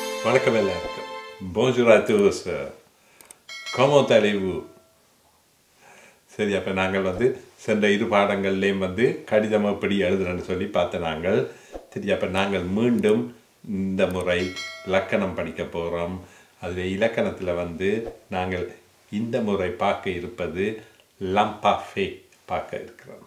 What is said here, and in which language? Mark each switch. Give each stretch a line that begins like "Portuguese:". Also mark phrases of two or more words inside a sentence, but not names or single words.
Tamil: வணக்கம் எல்லாருக்கும்.
French: Bonjour à tous. Comment allez-vous?
Tamil: சரி, அப்போ நாங்கள் சென்ற இரு பாடங்கள்லேயும் கடிதம் எப்படி எழுதுறேன்னு சொல்லி பார்த்த நாங்கள். சரி, அப்போ நாங்கள் மீண்டும் இந்த முறை இலக்கணம் படிக்க போகிறோம். அதில் இலக்கணத்தில் நாங்கள் இந்த முறை பார்க்க இருப்பது லம்பாஃபே பார்க்க இருக்கிறோம்.